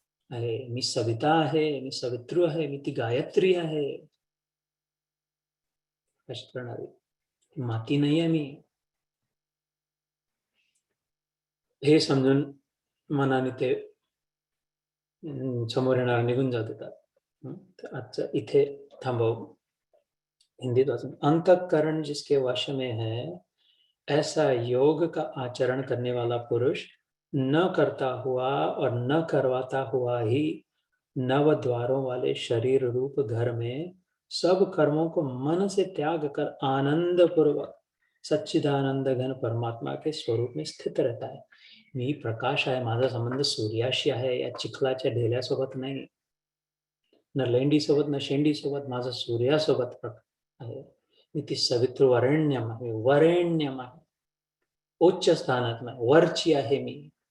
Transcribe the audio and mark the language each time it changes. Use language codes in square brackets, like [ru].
[mr] आहे, मी सविता आहे, मी सवितृ आहे, मी ती गायत्री आहे. अशी प्रणाली. माती नाही आहे मी. हे समजून मनाने ते समोर येणारा निघून जात देतात. तर आजचं इथे थांबवू. हिंदीत वाचून. [hi] अंतःकरण जिसके वश में है, ऐसा योग का आचरण करने वाला पुरुष न करता हुआ और न करवाता हुआ ही नव द्वारों वाले शरीर रूप घर में सब कर्मों को मन से त्याग कर आनंद पूर्वक सच्चिदानंद घन परमात्मा के स्वरूप में स्थित रहता है. [mr] मी प्रकाश आहे, माझा संबंध सूर्याशी आहे, या चिखलाच्या ढेल्यासोबत नाही, न लेंडीसोबत न शेंडीसोबत, माझा सूर्यासोबत आहे. मी ती सवितृ वरेण्यम आहे, वरेण्यम आहे, उच्च स्थानात नाही, वरची आहे मी.